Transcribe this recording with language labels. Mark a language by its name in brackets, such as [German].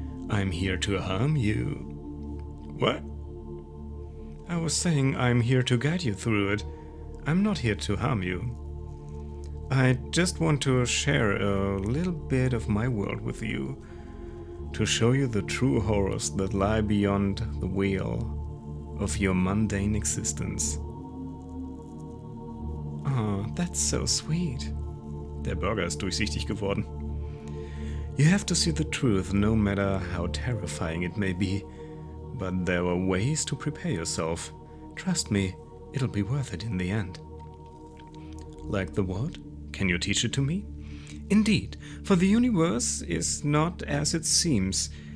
[English] I'm here to harm you. What? I was saying I'm here to guide you through it. I'm not here to harm you. I just want to share a little bit of my world with you, to show you the true horrors that lie beyond the veil of your mundane existence. Oh, that's so sweet. [German] Der Burger ist durchsichtig geworden. [English] You have to see the truth, no matter how terrifying it may be. But there are ways to prepare yourself. Trust me, it'll be worth it in the end. Like the what? Can you teach it to me? Indeed, for the universe is not as it seems.